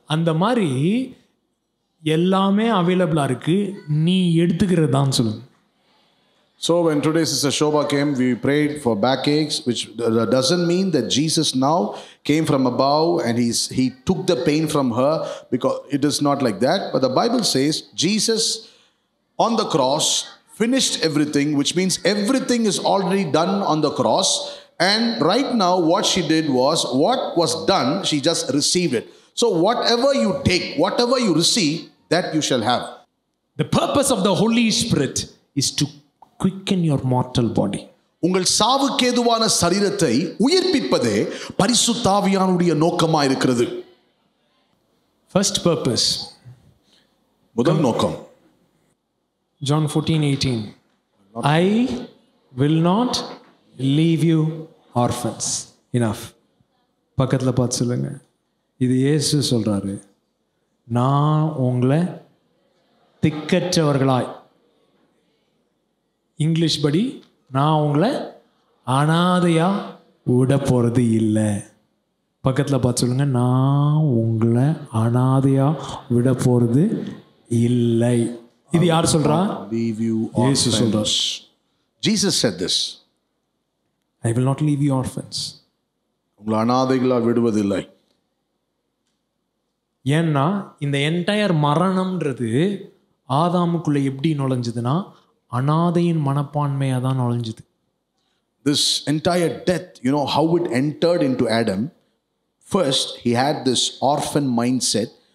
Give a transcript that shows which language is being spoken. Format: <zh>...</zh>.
<ta>அந்த மாதிரி எல்லாமே அவைலபிளாக இருக்குது, நீ எடுத்துக்கிறது தான் சொல்லுங்க.</ta> <en>So when today's Sister Shobha came, we prayed for backaches, which doesn't mean that Jesus now came from above and he took the pain from her, because it is not like that. But the Bible says Jesus on the cross finished everything, which means everything is already done on the cross. And right now what she did was, what was done, she just received it. So whatever you take, whatever you receive, that you shall have. The purpose of the Holy Spirit is to quicken your mortal body.</en> <ta>உங்கள் சாவுக்கேதுவான சரீரத்தை உயிர்ப்பிப்பதே பரிசுத்த ஆவியானுடைய நோக்கமாக இருக்கிறது.</ta> <en>First purpose,</en> <ta>முதல் நோக்கம்,</ta> <en>John 14:18, I will not leave you orphans. Enough.</en> <ta>பக்கத்தில் பார்த்து சொல்லுங்க, இது இயேசு சொல்றாரு, நான் உங்களை திக்கற்றவர்களாய், இங்கிலீஷ் படி நான் உங்களை அனாதையா விட போகிறது இல்லை. பக்கத்தில் பார்த்து சொல்லுங்க, நான் உங்களை அனாதையா விட போகிறது இல்லை. இது யார் சொல்றா?</ta> <en>leave you</en> <ta>இயேசு சொல்றார்.</ta> <en>orphans. Jesus said this. I will not leave you orphans.</en> <ta>உங்களை அனாதைகளா விடுவதில்லை. ஏன்னா இந்த என்டையர் மரணம்ன்றது ஆதாமுக்குள்ள எப்படி நுழைஞ்சதுன்னா அனாதையின் மனப்பான்மையாக தான் நுழைஞ்சுது.</ta> <en>This entire death, you know how it entered into Adam. First, he had this orphan mindset.</en>